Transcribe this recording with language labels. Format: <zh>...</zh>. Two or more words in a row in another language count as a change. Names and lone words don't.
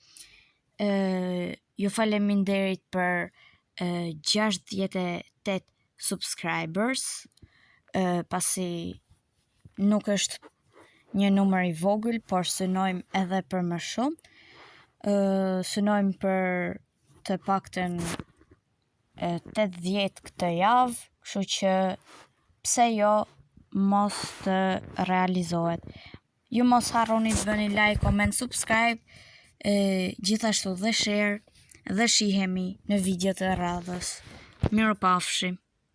<sq>Ju faleminderit për 68 subscribers, pasi nuk është një numër i vogël, por synojmë edhe për më shumë. Synojmë për të paktën 80 këtë javë, kështu që pse jo mos të realizohet. Ju mos harroni të bëni</sq> <en>like, comment, subscribe,</en> <sq>gjithashtu dhe share, dhe shihemi në videot e radhës. Mirupafshim.</sq>